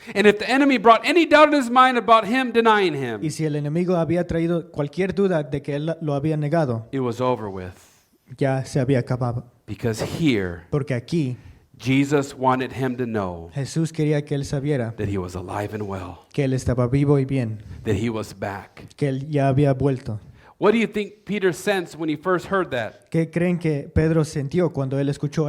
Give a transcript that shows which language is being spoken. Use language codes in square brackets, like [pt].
[en] And if the enemy brought any doubt in his mind about him denying him, [es] Y si el enemigo había traído cualquier duda de que él lo había negado, [en] it was over with. [es] ya se había acabado. [en] Because here, [es] Porque aquí [en] Jesus wanted him to know [es] Jesús quería que él sabiera [en] that he was alive and well, [es] que él estaba vivo y bien, [en] that he was back. [es] que él ya había vuelto. [en] What do you think Peter sensed when he first heard that? [es] ¿Qué creen que Pedro sintió cuando él escuchó